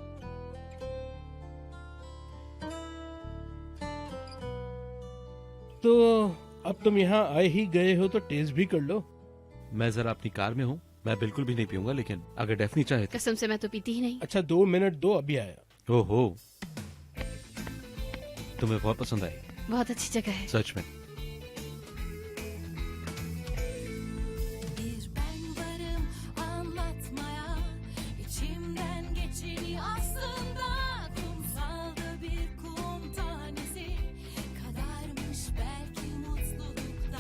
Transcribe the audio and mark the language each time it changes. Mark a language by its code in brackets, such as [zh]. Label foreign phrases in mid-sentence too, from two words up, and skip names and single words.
[hi] तो अब तुम यहाँ आए ही गए हो तो टेस्ट भी कर लो। मैं जरा अपनी कार में हूँ, मैं बिल्कुल भी नहीं पीऊंगा, लेकिन अगर डेफनी चाहे तो। कसम से मैं तो पीती ही नहीं। अच्छा 2 मिनट दो, अभी आया। ओहो, तुम्हें बहुत पसंद आई। बहुत अच्छी जगह है। सच में। [tr] Bir ben varım anlatmaya, içimden geçeni aslında kumsalda bir kum tanesi kadarmış belki mutlulukta.